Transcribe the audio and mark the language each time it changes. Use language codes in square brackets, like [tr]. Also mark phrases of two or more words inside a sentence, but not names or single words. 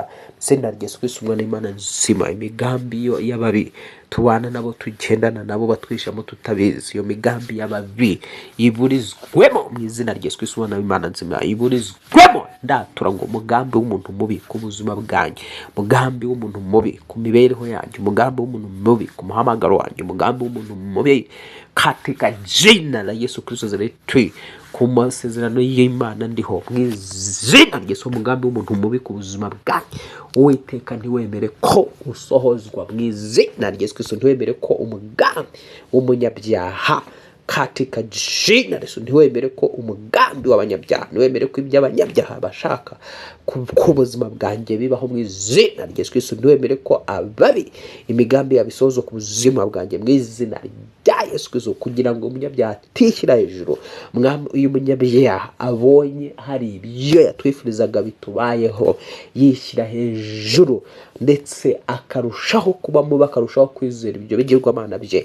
[rw] Izina rya Yesu Kristo umwana w'Imana nzima, imigambi y'ababi tubana nabo, tugendana nabo, batwishamo tutabizi, iyo migambi y'ababi iburizwemo mu izina rya Yesu Kristo umwana w'Imana nzima, iburizwemo. Ndatura ngo umugambi w'umuntu mubi ku buzima bwanjye, umugambi w'umuntu mubi ku mibereho yanjye, umugambi w'umuntu mubi ku muhamagaro wanjye, umugambi w'umuntu mubi [sw] katika jina la Yesu Kristo Nazareti, [rw] ku masezerano y'Imana ndiho mu izina rya Yesu. Umugambi w'umuntu mubi ku buzima bwanjye, Uwiteka ntiwemere ko usohozwa mu izina rya Yesu Kristo. Ntiwemere ko umugambi w'umunyabyaha [sw] katika jina la Yesu, [rw] ntiwemere ko umugambi w'abanyabyaha, ntiwemere ko ibyo abanyabyaha bashaka ku buzima bwanjye bibaho mu izina rya Yesu Kristo. Ntiwemere ko ababi imigambi yabisozo ku buzima bwanjye mu izina rya Yesu Kristo, kugira ngo umunyabyaha atishyira hejuru. Uyu munyabyaha abonye hari ibyo yatwifurizaga bitubayeho, yishyira hejuru ndetse akarushaho kuba mubi, akarushaho kwizera ibyo bigirwamana bye.